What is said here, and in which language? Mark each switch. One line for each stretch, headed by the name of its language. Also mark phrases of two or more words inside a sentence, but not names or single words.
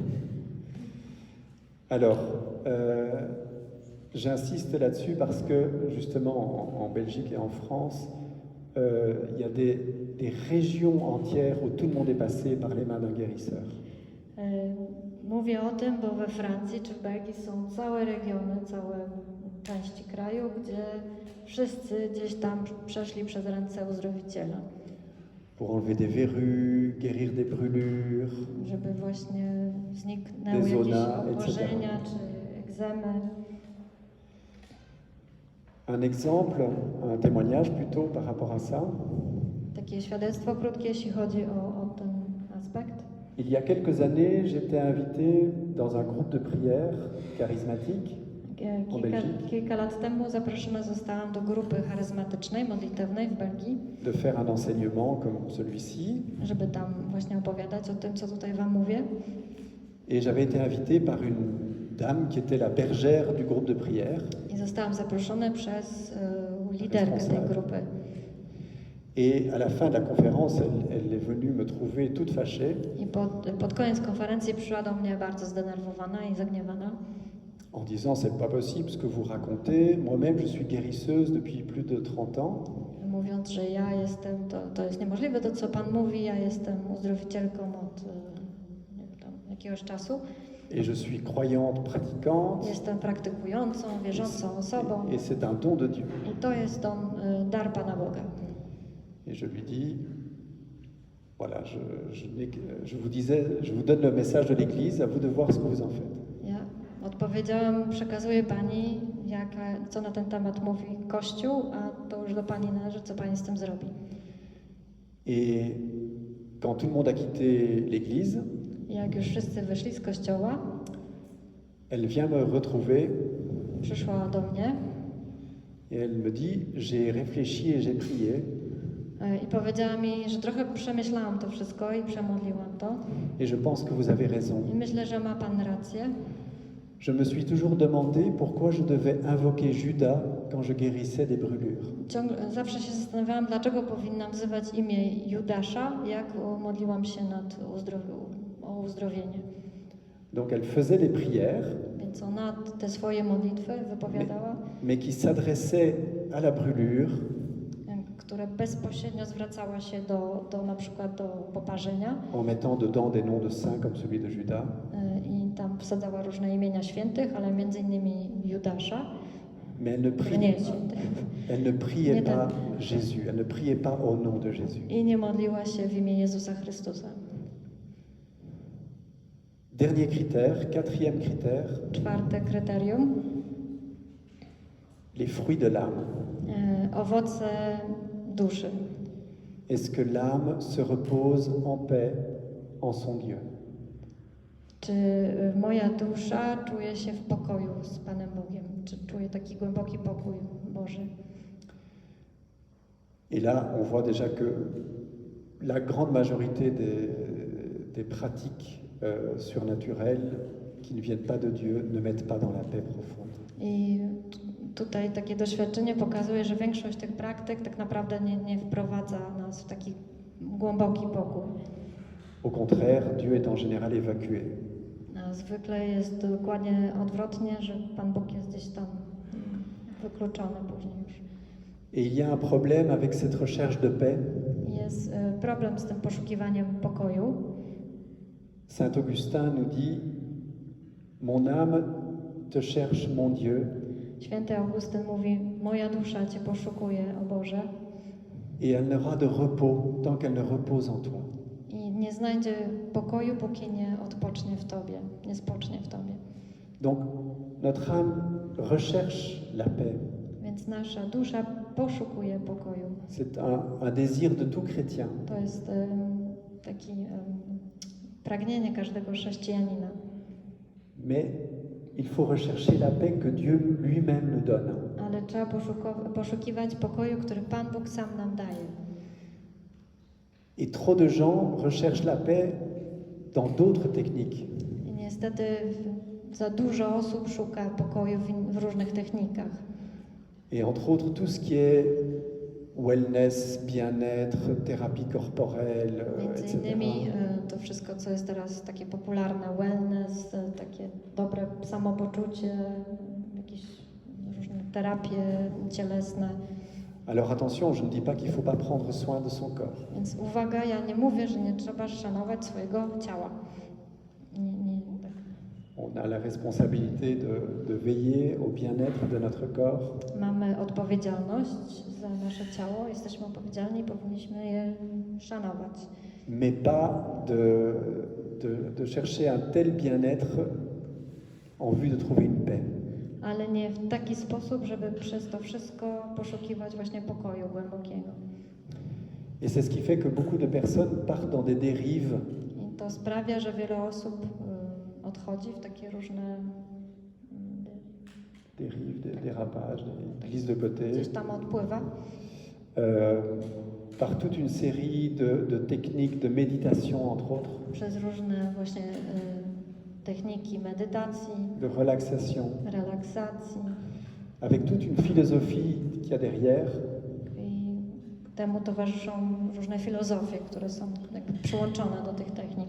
French: Alors, j'insiste là-dessus parce que justement en Belgique et en France, il y a des régions entières où tout le monde est passé par les mains d'un guérisseur.
Polish: Mówię o tym, bo we Francji czy w Belgii są całe regiony, całe części kraju, gdzie wszyscy gdzieś tam przeszli przez ręce uzdrowiciela.
French: Pour enlever des verrues, guérir des brûlures,
Polish: żeby właśnie zniknęły
French: des
Polish: jakieś
French: zonas,
Polish: oparzenia czy egzemy.
French: Un exemple, un témoignage plutôt par rapport à ça.
Polish: Takie świadectwo krótkie, jeśli chodzi o ten aspekt.
French: Il y a quelques années, j'étais invité dans un groupe de prière charismatique en Belgique
Polish: Kilka lat temu zaproszona zostałam do grupy charyzmatycznej, modlitewnej w Belgii,
French: de faire un enseignement comme celui-ci.
Polish: żeby tam właśnie opowiadać o tym, co tutaj Wam mówię.
French: Et j'avais été invité par une dame qui était la bergère du groupe de prière.
Polish: I zostałam zaproszona przez liderkę tej grupy.
French: Et à la fin de la conférence, elle est venue me trouver toute fâchée.
Polish: I pod koniec konferencji przyszła do mnie bardzo zdenerwowana i zagniewana.
French: En disant, c'est pas possible ce que vous racontez. Moi-même, je suis guérisseuse depuis plus de 30 ans.
Polish: mówiąc, że ja jestem, to jest niemożliwe, to co Pan mówi, ja jestem uzdrowicielką od nie wiem, tam, jakiegoś czasu.
French: Et je suis croyante, pratiquante.
Polish: Jestem praktykującą, wierzącą osobą
French: Et c'est un don de Dieu.
Polish: i to jest dar Pana Boga.
French: Et je lui dis, voilà, je vous donne le message de l'Église, à vous de voir ce que vous en faites.
Polish: Ja odpowiedziałam, przekazuję Pani, co na ten temat mówi Kościół, a to już do Pani należy, co Pani z tym zrobi.
French: Et quand tout le monde a quitté l'Église,
Polish: Jak już wszyscy wyszli z Kościoła,
French: elle vient me retrouver
Polish: przyszła do mnie
French: et elle me dit, j'ai réfléchi et j'ai prié.
Polish: i powiedziała mi, że trochę przemyślałam to wszystko i przemodliłam to.
French: Et je pense que vous avez raison.
Polish: I myślę, że ma Pan rację.
French: Je me suis toujours demandé pourquoi je devais invoquer Judas quand je guérissais des brûlures.
Polish: Zawsze się zastanawiałam, dlaczego powinnam wzywać imię Judasza, jak modliłam się o uzdrowienie.
French: Donc elle faisait des prières,
Polish: Więc ona te swoje modlitwy wypowiadała,
French: mais qui s'adressaient à la brûlure,
Polish: które bezpośrednio zwracała się na przykład do poparzenia
French: en mettant dedans des noms de saints comme celui de Judas.
Polish: i tam wsadzała różne imienia świętych, ale między innymi Judasza.
French: Mais elle ne priait pas Jésus, elle ne priait pas au nom de Jésus.
Polish: I nie modliła się w imię Jezusa Chrystusa.
French: Dernier critère, quatrième critère,
Polish: Czwarte kryterium,
French: les fruits de l'âme.
Polish: owoce duszy.
French: Est-ce que l'âme se repose en paix en son Dieu?
Polish: Czy moja dusza czuje się w pokoju z Panem Bogiem? Czy czuje taki głęboki pokój Boży?
French: Et là, on voit déjà que la grande majorité des pratiques surnaturelles qui ne viennent pas de Dieu ne mettent pas dans la paix profonde.
Polish: I tutaj takie doświadczenie pokazuje, że większość tych praktyk tak naprawdę nie wprowadza nas w taki głęboki pokój.
French: Au contraire, Dieu est en général évacué.
Polish: A zwykle jest dokładnie odwrotnie, że Pan Bóg jest gdzieś tam wykluczony później już.
French: Et il y a un problème avec cette recherche de paix.
Polish: Jest problem z tym poszukiwaniem pokoju.
French: Saint Augustin nous dit, mon âme te cherche, mon Dieu,
Polish: Święty Augustyn mówi, moja dusza Cię poszukuje, o Boże,
French: et elle n'aura de repos tant qu'elle ne repose en toi.
Polish: i nie znajdzie pokoju, póki nie odpocznie w Tobie, nie spocznie w Tobie.
French: Donc, notre âme recherche la paix.
Polish: Więc nasza dusza poszukuje pokoju.
French: C'est un désir de tout chrétien.
Polish: To jest taki pragnienie każdego chrześcijanina.
French: Mais il faut rechercher la paix que Dieu lui-même nous donne.
Polish: Ale trzeba poszukiwać pokoju, który Pan Bóg sam nam daje.
French: Et trop de gens recherchent la paix dans d'autres techniques.
Polish: I niestety za dużo osób szuka pokoju w różnych technikach.
French: Et entre autres, tout ce qui est wellness, bien-être, thérapie corporelle,
Polish: Między
French: etc.
Polish: innymi to wszystko, co jest teraz takie popularne, wellness, takie dobre samopoczucie, jakieś różne terapie cielesne.
French: Alors attention, je ne dis pas qu'il ne faut pas prendre soin de son corps.
Polish: Więc uwaga, ja nie mówię, że nie trzeba szanować swojego ciała. Tak.
French: On a la responsabilité de veiller au bien-être de notre corps,
Polish: Mamy odpowiedzialność za nasze ciało, jesteśmy odpowiedzialni i powinniśmy je szanować.
French: mais pas de chercher un tel bien-être en vue de trouver une paix.
Polish: Ale nie w taki sposób, żeby przez to wszystko poszukiwać właśnie pokoju głębokiego.
French: Et c'est ce qui fait que beaucoup de personnes partent dans des dérives
Polish: I to sprawia, że wiele osób odchodzi w takie różne
French: des dérapages, des glises de côté,
Polish: gdzieś tam odpływa
French: par toute une série de techniques de méditation, entre autres,
Polish: przez różne właśnie techniki medytacji,
French: de relaxation,
Polish: relaksacji
French: avec toute une philosophie qu'il y a derrière,
Polish: i temu towarzyszą różne filozofie, które są jakby przyłączone do tych technik.